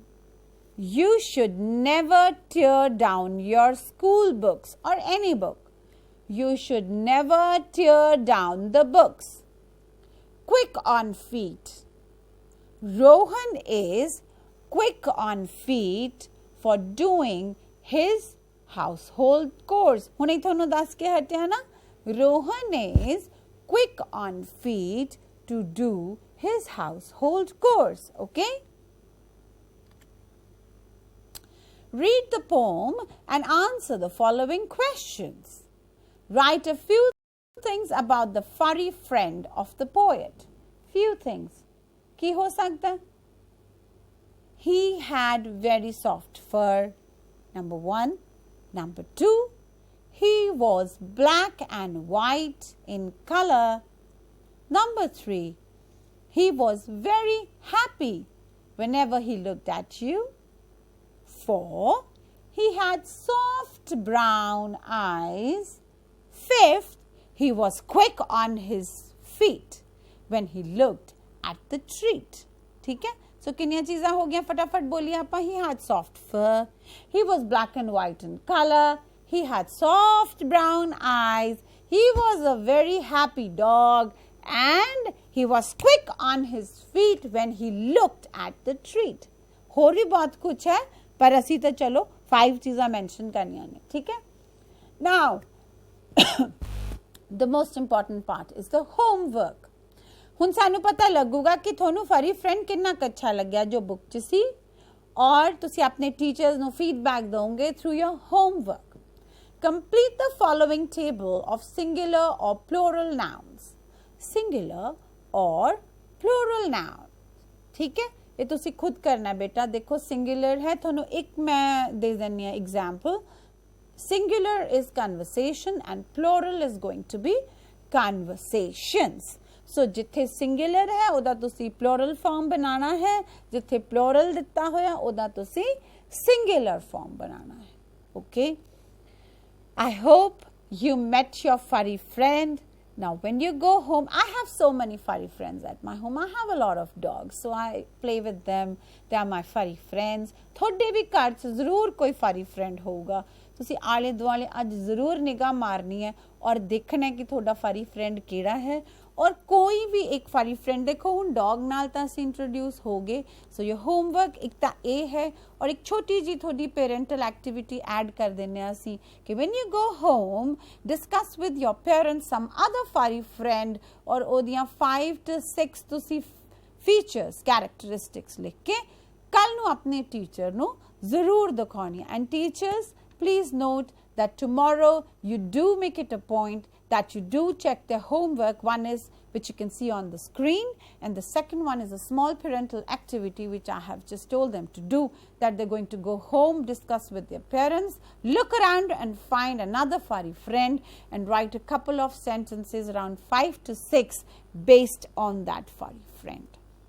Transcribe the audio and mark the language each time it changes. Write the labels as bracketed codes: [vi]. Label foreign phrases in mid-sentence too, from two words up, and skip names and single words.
[en] You should never tear down your school books or any book. You should never tear down the books. Quick on feet. Rohan is quick on feet for doing his household chores. [pa] ਹੁਣੇ ਤੁਹਾਨੂੰ ਦੱਸ ਕੇ ਹਟਿਆ ਨਾ [en] Rohan is quick on feet to do his household chores. Okay? Read the poem and answer the following questions. Write a few things about the furry friend of the poet. Few things. [pa] ਕੀ ਹੋ ਸਕਦਾ? [en] He had very soft fur. Number 1. Number 2. He was black and white in color. Number 3. He was very happy whenever he looked at you. 4. He had soft brown eyes. 5th. He was quick on his feet when he looked at the treat. [hi] ठीक है? So कितनी चीज़ें हो गया फटाफट बोलिए आप. [en] He had soft fur. He was black and white in color. He had soft brown eyes. He was a very happy dog. And he was quick on his feet when he looked at the treat. [hi] और भी बहुत कुछ है पर असी तो चलो 5 चीज़ें mention करनी है. ठीक है? [en] Now, the most important part is the homework. [pa] ਹੁਣ ਸਾਨੂੰ ਪਤਾ ਲੱਗੂਗਾ ਕਿ ਤੁਹਾਨੂੰ [en] furry friend [pa] ਕਿੰਨਾ ਅੱਛਾ ਲੱਗਿਆ ਜੋ ਬੁੱਕ 'ਚ ਸੀ ਔਰ ਤੁਸੀਂ ਆਪਣੇ ਟੀਚਰਸ ਨੂੰ ਫੀਡਬੈਕ ਦੋਗੇ [en] through your homework. complete the following table of singular or plural nouns. singular or plural noun. [pa] ਠੀਕ ਹੈ? ਇਹ ਤੁਸੀਂ ਖੁਦ ਕਰਨਾ ਬੇਟਾ. ਦੇਖੋ ਸਿੰਗੂਲਰ ਹੈ ਤੁਹਾਨੂੰ ਇੱਕ ਮੈਂ ਦੇ ਦਿੰਨੀ ਆ ਐਗਜ਼ਾਮਪਲ. [en] Singular is conversation and plural is going to be conversations. So, [pa] ਜਿਥੇ singular ਹੈ ਉਦਾ ਤੁਸੀਂ [en] plural form [pa] ਬਣਾਨਾ ਹੈ. ਜਿਥੇ plural ਦਿੱਤਾ ਹੋਇਆ ਉਦਾ ਤੁਸੀਂ [en] singular form [pa] ਬਣਾਨਾ ਹੈ. [en] Okay? I hope you met your furry friend. Now, when you go home, I have so many furry friends at my home. I have a lot of dogs, so I play with them. They are my furry friends. [hi] थोड़े भी घर च जरूर कोई [en] furry friend [hi] होगा. [pa] ਤੁਸੀਂ ਆਲੇ ਦੁਆਲੇ ਅੱਜ ਜ਼ਰੂਰ ਨਿਗਾਹ ਮਾਰਨੀ ਹੈ ਔਰ ਦੇਖਣਾ ਹੈ ਕਿ ਤੁਹਾਡਾ [en] furry friend [pa] ਕਿਹੜਾ ਹੈ ਔਰ ਕੋਈ ਵੀ ਇੱਕ [en] furry friend [pa] ਦੇਖੋ ਹੁਣ ਡੌਗ ਨਾਲ ਤਾਂ ਅਸੀਂ ਇੰਟਰੋਡਿਊਸ ਹੋ ਗਏ. [en] so your homework [pa] ਇੱਕ ਤਾਂ ਇਹ ਹੈ ਔਰ ਇੱਕ ਛੋਟੀ ਜੀ ਤੁਹਾਡੀ [en] parental activity add [pa] ਕਰ ਦਿੰਦੇ ਹਾਂ ਅਸੀਂ ਕਿ [en] when you go home discuss with your parents some other furry friend [pa] ਔਰ ਉਹਦੀਆਂ 5 to 6 ਤੁਸੀਂ [en] features characteristics [pa] ਲਿਖ ਕੇ ਕੱਲ ਨੂੰ ਆਪਣੇ ਟੀਚਰ ਨੂੰ ਜ਼ਰੂਰ ਦਿਖਾਉਣੀ ਹੈ. [en] ਐਂਡ ਟੀਚਰਸ, please note that tomorrow you do make it a point that you do check their homework. One is which you can see on the screen and the second one is a small parental activity which I have just told them to do, that they're going to go home, discuss with their parents, look around and find another furry friend and write a couple of sentences around 5 to 6 based on that furry friend.